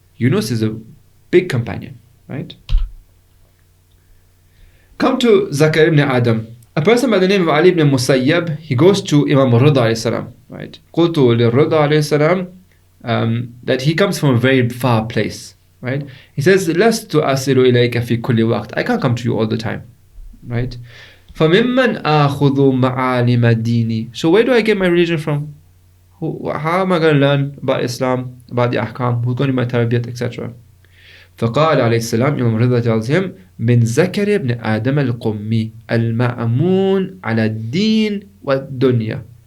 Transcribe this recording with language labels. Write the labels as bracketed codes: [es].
[en] Yunus is a big companion, right? Come to Zakar ibn Adam. A person by the name of Ali ibn Musayyab, he goes to Imam al-Ridha alayhi salam, right? [ar] قلت للرضا [en] alayhi salam, that he comes from a very far place, right? He says, [ar] لست أصل إليك في كل وقت. [en] I can't come to you all the time, right? [ar] فممن آخذ معالم ديني. [en] So where do I get my religion from? How am I going to learn about Islam, about the ahkam? Who's going to be my tarbiyat, etc.? [ar] فقال عليه السلام, [en] Imam Ridha tells him, [ar] من ذكر ابن آدم القمي المأمون على الدين والدنيا.